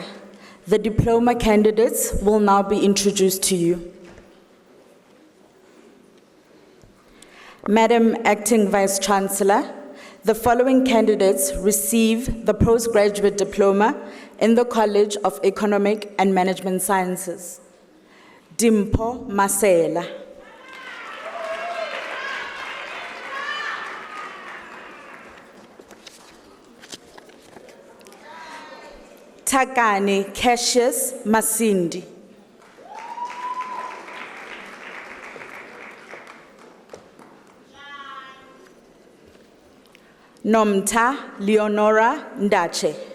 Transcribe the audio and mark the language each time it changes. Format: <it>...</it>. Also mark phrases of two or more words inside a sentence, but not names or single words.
<en>the diploma candidates will now be introduced to you. Madam Acting Vice-Chancellor, the following candidates receive the postgraduate diploma in the College of Economic and Management Sciences. Dimpo Masela. Takane Cassius Masindi. Nomta Leonora Ndache.</en>